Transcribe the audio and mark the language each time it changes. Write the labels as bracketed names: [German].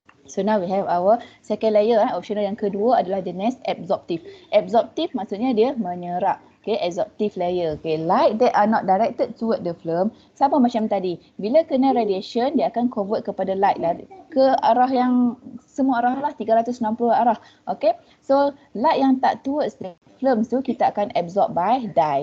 [English] So now we have our second layer. [Malay] Optional yang kedua adalah jenis absorptive. Absorptive maksudnya dia menyerap. Okay, absorptive layer. [English] Okay, light that are not directed toward the film. [Malay] Sama macam tadi. Bila kena radiation, dia akan convert kepada light lah. Ke arah yang semua arah lah, 360 arah. Okay, so light yang tak [English] towards the film [Malay] tu kita akan [English] absorb by dye.